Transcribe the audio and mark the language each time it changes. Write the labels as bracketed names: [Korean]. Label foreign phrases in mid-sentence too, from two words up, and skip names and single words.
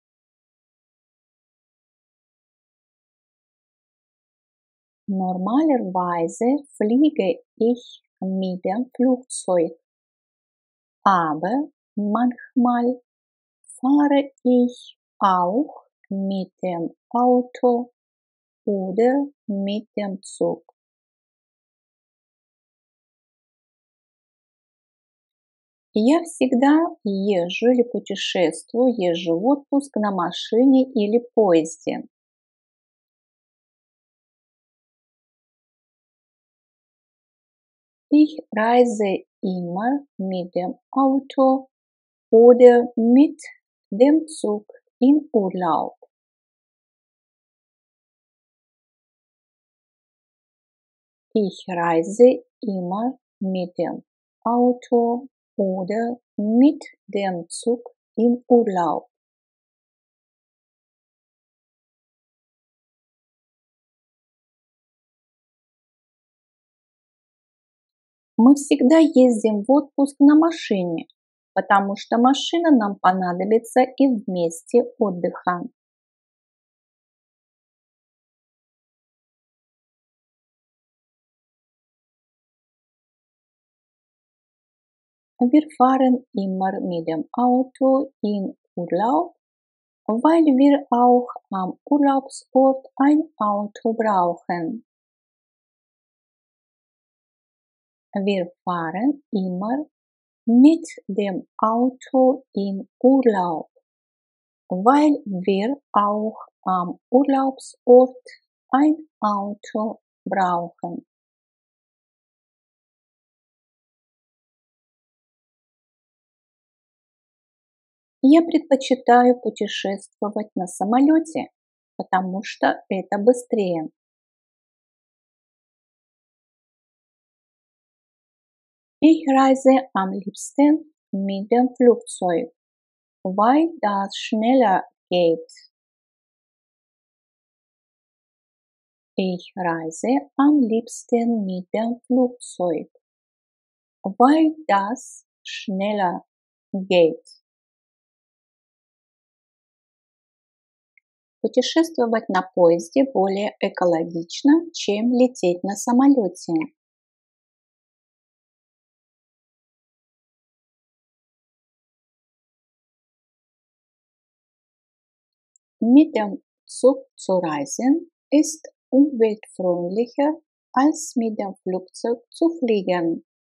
[German] Normalerweise fliege ich mit dem Flugzeug, aber manchmal fahre ich auch mit dem Auto oder mit dem Zug. [Russian] Я всегда езжу или путешествую, езжу в отпуск на машине или поезде. [German] Ich reise immer mit dem Auto oder mit dem Zug in Urlaub. Ich reise immer mit dem Auto oder mit dem Zug in Urlaub. [Russian] Мы всегда ездим в отпуск на машине, потому что машина нам понадобится и в месте отдыха. [German] Wir fahren immer mit dem Auto in Urlaub, weil wir auch am Urlaubsort ein Auto brauchen. Wir fahren immer mit dem Auto in Urlaub, weil wir auch am Urlaubsort ein Auto brauchen. [Russian] Я предпочитаю путешествовать на самолете, потому что это быстрее. [German] Ich reise am liebsten mit dem Flugzeug, weil das schneller geht. Ich reise am liebsten mit dem Flugzeug, weil das schneller geht. [Russian] Путешествовать на поезде более экологично, чем лететь на самолете. [German] Mit dem Zug zu reisen ist umweltfreundlicher als mit dem Flugzeug zu fliegen.